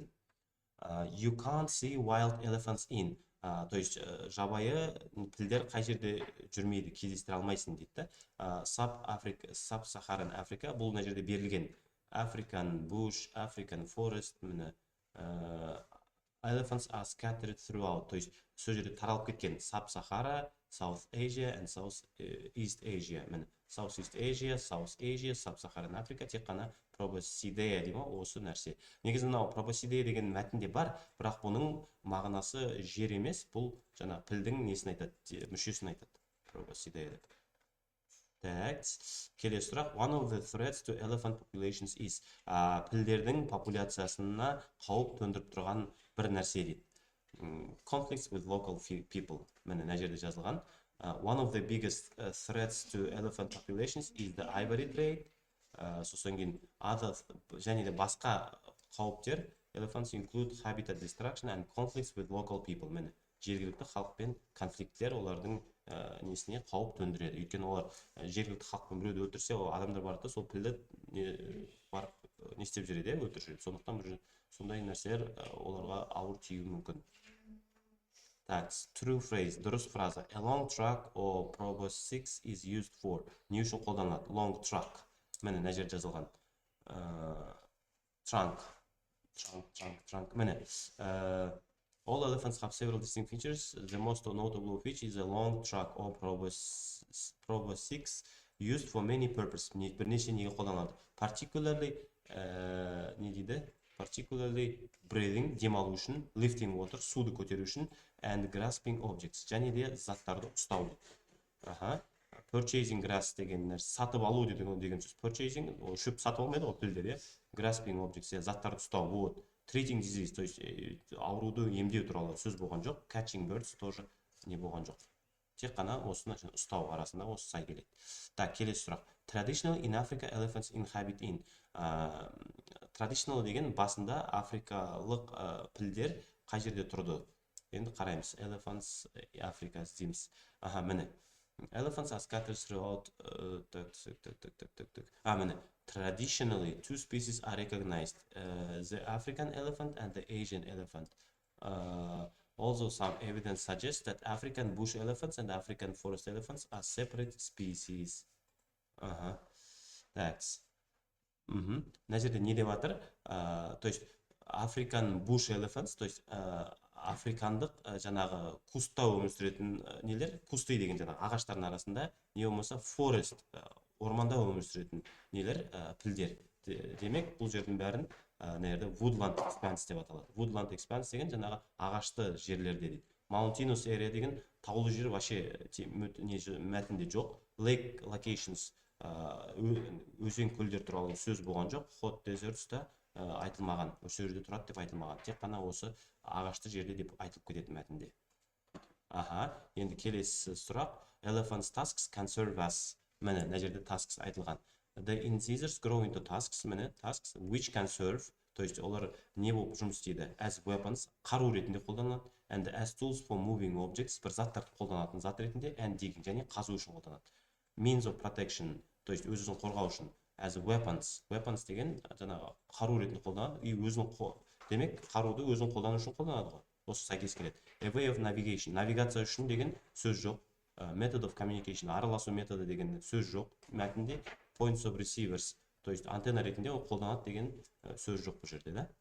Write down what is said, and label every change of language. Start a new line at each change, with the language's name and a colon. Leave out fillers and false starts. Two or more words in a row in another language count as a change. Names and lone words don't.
English: You can't see wild elephants in.
Russian: То есть
Kazakh: жабайы пілдер қай жерде жүрмейді, кездестіре алмайсың дейді.
English: Sub-Saharan Africa,
Kazakh: бұл мына жерде берілген.
English: African bush, African forest, міне. Elephants are scattered throughout.
Russian: То есть
Kazakh: сол жерде таралып кеткен.
English: Sub-Sahara, South Asia and South East Asia.
Kazakh: Міне. South East Asia, South Asia, Sub-Saharan Africa тек қана Proboscidea деймі, осы нәрсе. Негізі мынау Proboscidea деген мәтінде бар, бірақ бұның мағынасы жер емес, бұл жаңа пілдің несін айтады, мүшесін айтады. Proboscidea деп. Так, келесі сұрақ.
English: One of the threats to elephant populations is.
Kazakh: Пілдердің популяциясына қауіп төндіріп тұрған бір нәрсе дейді.
English: Conflicts with local people.
Kazakh: Міне, мына жерде жазылған.
English: One of the biggest threats to elephant populations is the ivory trade.
Kazakh: Сосын кейін және де басқа қауіптер.
English: Elephants include habitat destruction and conflicts with local people.
Kazakh: Міне, жергілікті халықпен конфликттер олардың несіне қауіп төндіреді. Өйткені олар жергілікті халықпен біреуді өлтірсе, ол адамдар бар да, сол пілді не істеп жүреді, өлтіріп жүреді. Сондықтан сондай нәрселер оларға ауыр тиюі мүмкін. Так,
English: true phrase,
Kazakh: дұрыс фраза.
English: A long truck or proboscis is used for.
Kazakh: Не үшін қолданылады?
English: Long truck.
Kazakh: Міне, мына жерде жазылған. Trunk. Міне.
English: All elephants have several distinct features. The most notable feature is a long trunk or proboscis used for many purposes.
Kazakh: Бірнеше неге қолданылады.
English: Particularly breathing,
Kazakh: демалу үшін,
English: lifting water,
Kazakh: суды көтеру үшін,
English: and grasping objects,
Kazakh: және де заттарды ұстау.
English: Purchasing grass
Kazakh: деген нәрсе, сатып алу деген сөз. Purchasing, шөп сатып алмайды ғой пілдер,
English: grasping objects,
Kazakh: заттарды ұстау. Вот.
English: Treating disease,
Russian: то есть
Kazakh: ауруды емдеу туралы сөз болған жоқ.
English: Catching birds
Kazakh: тоже не болған жоқ. Тек қана осыны ұстау арасында осы сай келеді. Так, келесі сұрақ.
English: Traditionally in Africa, elephants inhabit in.
Kazakh: Traditional деген басында африкалық пілдер қай жерде тұрды? Енді қараймыз.
English: Elephants Africa
Kazakh: дейміз. Аха, міне.
English: Elephants are scattered throughout.
Kazakh: Міне.
English: Traditionally, two species are recognized: the African elephant and the Asian elephant. Also, some evidence suggests that African bush elephants and African forest elephants are separate species.
Kazakh: Так. Мына жерде не деп жатыр?
Russian: То есть
English: African bush elephants,
Russian: то есть
Kazakh: африкандық жаңағы кустта өмір сүретін нелер, кусты деген жаңағы ағаштардың арасында, не болмаса forest, орманда өмір сүретін нелер, пілдер. Демек, бұл жердің бәрін нерде
English: woodland expanse
Kazakh: деп аталады.
English: Woodland expanse
Kazakh: деген жаңағы ағашты жерлерде дейді.
English: Mountainous area
Kazakh: деген таулы жер вообще мәтінде жоқ.
English: Lake locations,
Kazakh: өзен көлдер туралы сөз болған жоқ.
English: Hot deserts
Kazakh: та айтылмаған, осы жерде тұрады деп айтылмаған. Тек қана осы ағашты жерде деп айтылып кетеді мәтінде. Енді келесі сұрақ.
English: Elephant's tusks can serve as.
Kazakh: Міне, мына жерде tusks айтылған.
English: The incisors grow into tusks, міне, tusks which can serve,
Russian: то есть
Kazakh: олар не болып жұмыс істейді?
English: As weapons,
Kazakh: қару ретінде қолданылады,
English: and as tools for moving objects,
Kazakh: бір заттарды қолданатын зат ретінде,
English: and digging,
Kazakh: және қазу үшін қолданады.
English: Means of protection,
Russian: то есть
Kazakh: өзін қорғау үшін.
English: As weapons, weapons
Kazakh: деген жаңағы қару ретінде қолданады, и өзін демек қаруды өзін қолдану үшін қолданады ғой. Осы сәйкес келеді.
English: A way of navigation,
Kazakh: навигация үшін деген сөз жоқ.
English: Method of communication,
Kazakh: араласу методы деген сөз жоқ мәтінде.
English: Points of receivers,
Russian: то есть
Kazakh: антенна ретінде ол қолданады деген сөз жоқ бұл жерде, да?